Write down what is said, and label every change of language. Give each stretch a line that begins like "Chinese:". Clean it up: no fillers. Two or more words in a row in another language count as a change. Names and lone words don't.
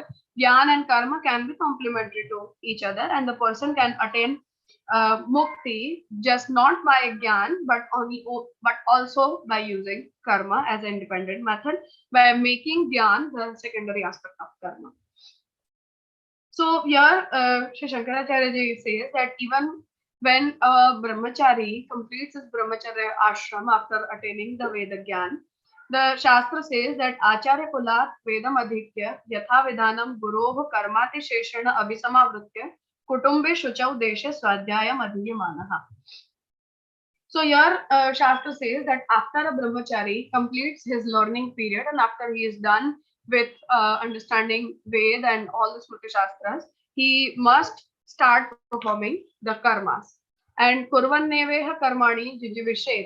English: Gyan and karma can be complementary to each other, and the person can attain mukti just not by Gyan but also by using karma as an independent method, by making Gyan the secondary aspect of karma. So here Sri Shankaracharya ji says that even when a brahmachari completes his
Sanskrit: brahmacharya ashram
English: after attaining the
Sanskrit: Veda Gyan,
English: the Shastra says that
Sanskrit: Acharya Kulat Vedam Adhikya Yatha Vidhanam Guroh Karmati Sheshana Abhisamavritya Kutumbe Shuchau Deshe Swadhyayam Adhiyamanaha.
English: So here Shastra says that after a brahmachari completes his learning period and after he is done with understanding Ved and all the Smruti Shastras, he must start performing the karmas.
Sanskrit: And Kurvan Neveha Karmani Jijivishet.